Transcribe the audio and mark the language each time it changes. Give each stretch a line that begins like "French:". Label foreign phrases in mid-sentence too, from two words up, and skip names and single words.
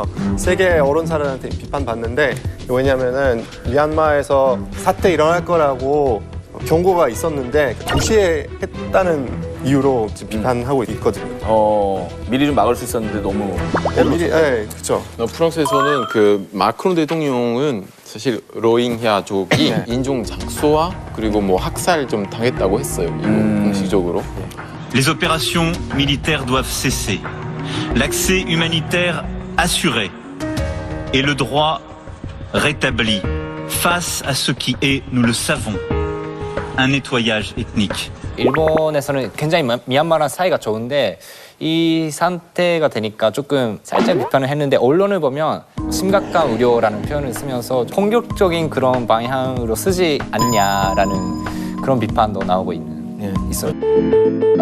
Korean: 세계 언론사들한테 비판받는데 왜냐면은 미얀마에서 사태 일어날 거라고 경고가 있었는데 동시에 했다는 이유로 지금 비판하고 있거든요. 미리 좀 막을 수 있었는데 너무 미리, 그렇죠. 프랑스에서는 그 마크롱 대통령은 사실 로힝야족이 인종 장소화 그리고 뭐 학살 좀 당했다고 했어요. 이거 공식적으로.
French: Les opérations militaires doivent cesser. L'accès humanitaire assuré et le droit rétabli face à ce qui est, nous le savons, un nettoyage ethnique.
Korean: 일본에서는 굉장히 미얀마랑 사이가 좋은데 이 상태가 되니까 조금 살짝 비판을 했는데 언론을 보면 심각한 우려라는 표현을 쓰면서 공격적인 그런 방향으로 쓰지 않냐라는 그런 비판도 나오고 있어요.